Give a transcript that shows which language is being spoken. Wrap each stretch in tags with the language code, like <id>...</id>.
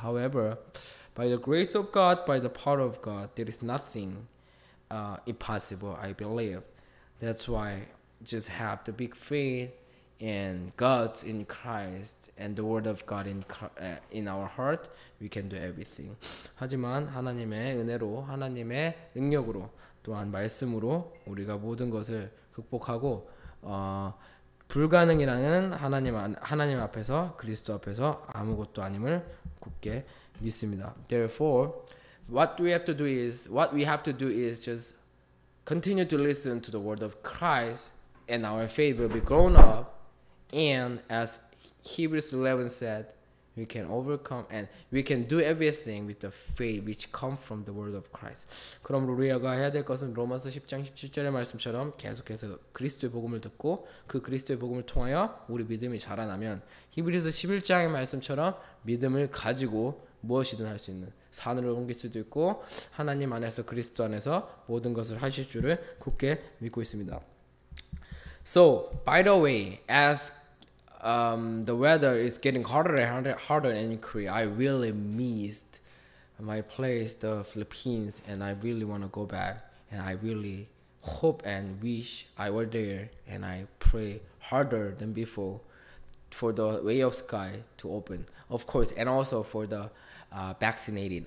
<en>However, by the grace of God, by the power of God, there is nothing impossible, I believe. That's why just have the big faith in God's in Christ and the Word of God in our heart. We can do everything.</en> <ko>하지만 하나님의 은혜로, 하나님의 능력으로, 또한 말씀으로 우리가 모든 것을 극복하고 불가능이라는 하나님 앞에서 그리스도 앞에서 아무것도 아님을 굳게 믿습니다.</ko> <en>Therefore, what we have to do is just continue to listen to the word of Christ, and our faith will be grown up. And as Hebrews 11 said, we can overcome and we can do everything with the faith which comes from the word of Christ.</en> <ko>그러므로 우리가 해야 될 것은 로마서 10장 17절의 말씀처럼 계속해서 그리스도의 복음을 듣고 그 그리스도의 복음을 통하여 우리 믿음이 자라나면 히브리서 11장의 말씀처럼 믿음을 가지고 무엇이든 할 수 있는 산을 옮길 수도 있고 하나님 안에서 그리스도 안에서 모든 것을 하실 줄을 굳게 믿고 있습니다.</ko> <en>So, by the way, as the weather is getting harder and harder in Korea, I really missed my place, the Philippines, and I really want to go back. And I really hope and wish I were there, and I pray harder than before for the way of sky to open, of course, and also for the vaccinated.</en>